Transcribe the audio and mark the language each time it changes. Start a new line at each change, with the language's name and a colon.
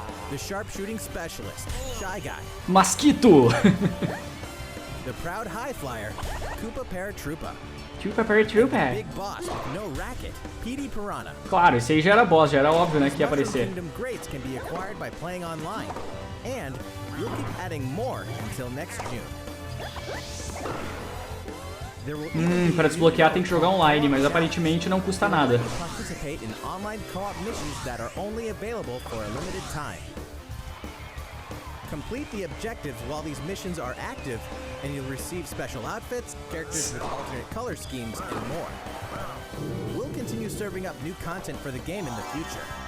English: The sharpshooting specialist, Shy Guy. Mosquito. The proud high flyer, Koopa Paratroopa. Koopa Paratroopa. Big boss with no racket, PD Piranha.
Portuguese: Claro, esse aí já era boss, já era óbvio, né, que ia aparecer.
English: Kingdom Greats can be acquired by playing online, and we'll keep adding more until next June.
Portuguese: Para desbloquear tem que jogar online, mas aparentemente não custa nada.
English: Participate in online co-op missions that are only available for a limited time. Complete the objectives while these missions are active, and you'll receive special outfits, characters with alternate color schemes, and more. We'll continue serving up new content for the game in the future.